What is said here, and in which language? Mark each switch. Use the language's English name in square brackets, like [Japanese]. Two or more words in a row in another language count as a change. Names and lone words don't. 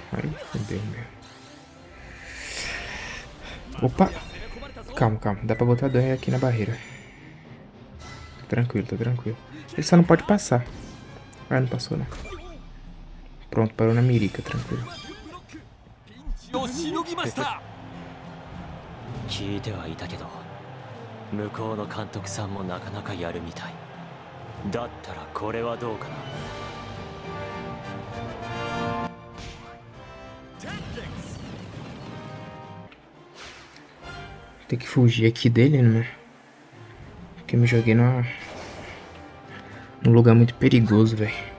[Portuguese] Ai, fodeu mesmo. Opa! Calma, calma. Dá pra botar dois aqui na barreira. Tô tranquilo, tô tranquilo. Ele só não pode passar. Ah, não passou, não. Pronto, parou na mirica, tranquilo. [Japanese] 聞いてはいたけど、向こうの監督さんもなかなかやるみたい。だったらこれはどうかな。 [Portuguese] Tem que fugir aqui dele, né? Porque eu me joguei num lugar muito perigoso, velho.